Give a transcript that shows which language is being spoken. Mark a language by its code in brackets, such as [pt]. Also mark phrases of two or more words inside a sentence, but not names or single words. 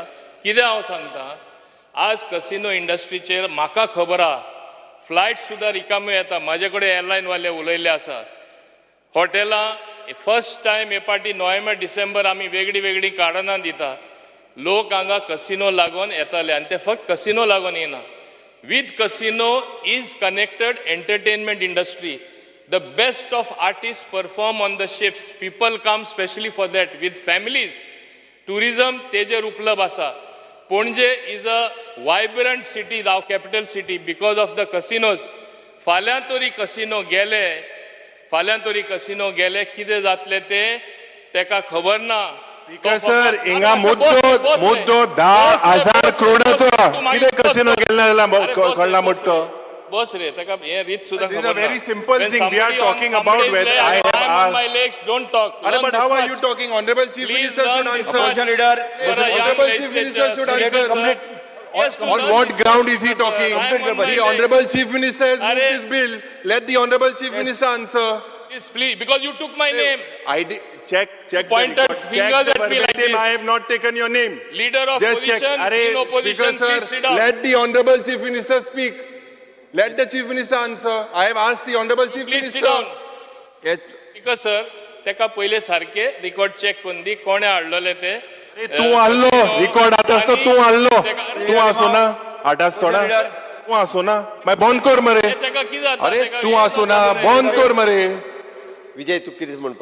[kok] कितें हांव सांगता, आज कसिनो इंडस्ट्रीचेर म्हाका खबर आहा फ्लायट सुद्दां रिकाम्यो येता. म्हाजे कडेन एअरलायनवाले उलयले आसा. हॉटेलां [en] first time [kok] हे पाटी नोव्हेंबर डिसेंबर आमी वेगळी कारणां दिता. लोक हांगा कसिनो लागून येताले आनी ते फक्त कसिनो लागून येना. [en] With casino is connected entertainment industry. The best of artists perform on the ships. People come specially for that with families. Tourism [kok] tejer uplab asa. [en] Panje is a vibrant city, the capital city, because of the casinos. [kok] Falyantori casino gele kide zatle te teka khabar na. [en] Speaker sir, [kok] इंगा मुद्दो 10,000 करोडाचो कितें कसिनो गेल्ला कळला मुद्दो. बस रे, ताका हे रीत सुद्धा [en] This is a very simple thing we are talking about. Whether I have on my asked. legs, don't talk. But how are you talking? Honorable Chief Minister should answer. Honorable Chief Minister should answer. On what ground is he talking? The Honorable Chief Minister has moved this bill. Let the Honorable Chief Minister answer. Please, because you took my name. check the Pointed record. Check fingers the at me like verbatim. this. I have not taken your name. Leader of Just check. opposition, Arey, in opposition, Speaker, please sir, sit down. let the Honorable Chief Minister speak. Let the Chief Minister answer. I have asked the Honorable Chief Please Minister. sit down. Yes. Speaker sir, [kok] तेका पहिले सारखे [en] record check [kok] करून दी कोणे हाडलेले ते तू हाडलो रिकॉर्ड आतास तो तू हाडलो तू आसो ना आतास थोडा तू आसो ना मागीर बंद कर मरे तेका कितें जाता अरे तेका तू आसो ना बंद कर मरे विजय तू कितें म्हणपा